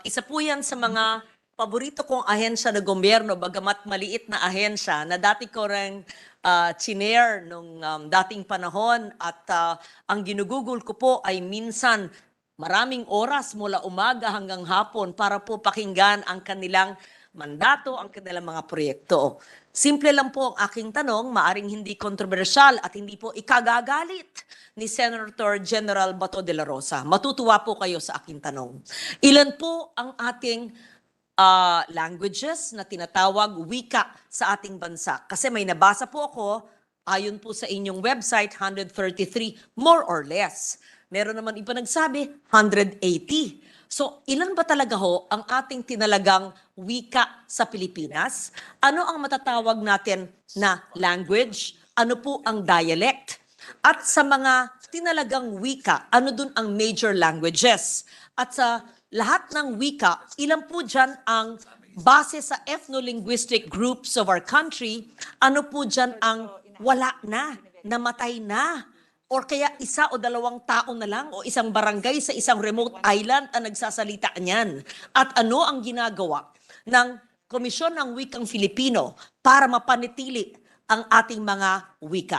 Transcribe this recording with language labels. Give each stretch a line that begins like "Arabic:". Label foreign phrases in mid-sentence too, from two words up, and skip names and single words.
Filipino: Isa po yan sa mga paborito kong ahensya ng gobyerno, bagamat maliit na ahensya, na dati ko rin chinair nung dating panahon at ang ginugugol ko po ay minsan maraming oras mula umaga hanggang hapon para po pakinggan ang kanilang mandato, ang kanilang mga proyekto. Simple lang po ang aking tanong, maaring hindi kontrobersyal at hindi po ikagagalit ni Senator General Bato de la Rosa. Matutuwa po kayo sa aking tanong. Ilan po ang ating languages na tinatawag wika sa ating bansa? Kasi may nabasa po ako, ayon po sa inyong website, 133,
English: more or less.
Filipino: Meron naman iba nagsabi, 180. So, ilan ba talaga ho ang ating tinalagang wika sa Pilipinas? Ano ang matatawag natin na language? Ano po ang dialect? At sa mga tinalagang wika, ano dun ang
English: major languages?
Filipino: At sa lahat ng wika, ilan po dyan ang base sa
English: ethno-linguistic groups of our country?
Filipino: Ano po dyan ang wala na, namatay na? Or kaya isa o dalawang tao na lang o isang barangay sa isang
English: remote island
Filipino: ang nagsasalita niyan? At ano ang ginagawa ng Komisyon ng Wikang Filipino para mapanatili ang ating mga wika?